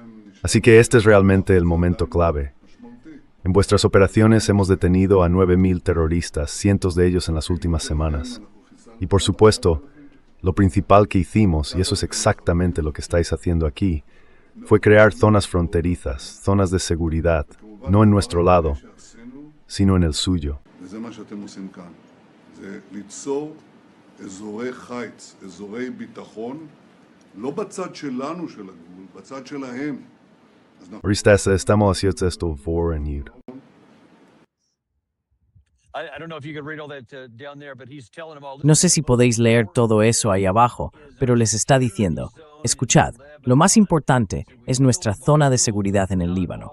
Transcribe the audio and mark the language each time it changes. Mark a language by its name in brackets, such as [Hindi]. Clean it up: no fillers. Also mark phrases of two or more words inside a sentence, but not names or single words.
[Spanish] Así que este es realmente el momento clave. En vuestras operaciones hemos detenido a 9.000 terroristas, cientos de ellos en las últimas semanas. Y por supuesto, lo principal que hicimos, y eso es exactamente lo que estáis haciendo aquí, fue crear zonas fronterizas, zonas de seguridad, no en nuestro lado, sino en el suyo. [Hebrew] וזה מה שאתם עושים כאן. זה ליצור אזורי חיץ, אזורי ביטחון, לא בצד שלנו של הגבול, בצד שלהם. [Spanish] Ahorita estamos haciendo esto por en No sé si podéis leer todo eso ahí abajo, pero les está diciendo, escuchad, lo más importante es nuestra zona de seguridad en el Líbano.